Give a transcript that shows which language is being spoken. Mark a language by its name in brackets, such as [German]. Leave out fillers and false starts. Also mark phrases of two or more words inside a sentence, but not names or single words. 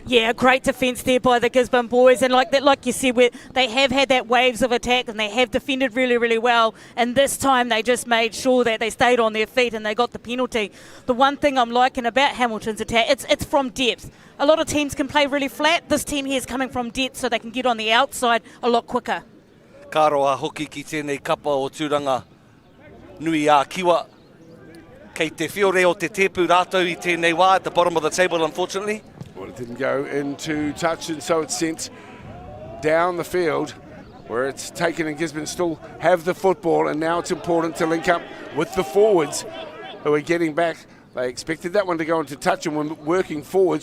[English] Yeah, great defence there by the Gisborne boys, and like you said, they have had that waves of attack and they have defended really, really well, and this time they just made sure that they stayed on their feet and they got the penalty. The one thing I'm liking about Hamilton's attack, it's from depth. A lot of teams can play really flat. This team here is coming from depth so they can get on the outside a lot quicker. [Māori] Ka roa hoki ki tēnei kapa o Tauranga nui a kiwa. Kei te whiore o te tepu rātou I tēnei wā [English] at the bottom of the table, unfortunately. Well, it didn't go into touch, and so it's sent down the field where it's taken, and Gisborne still have the football, and now it's important to link up with the forwards who are getting back. They expected that one to go into touch and were working forward.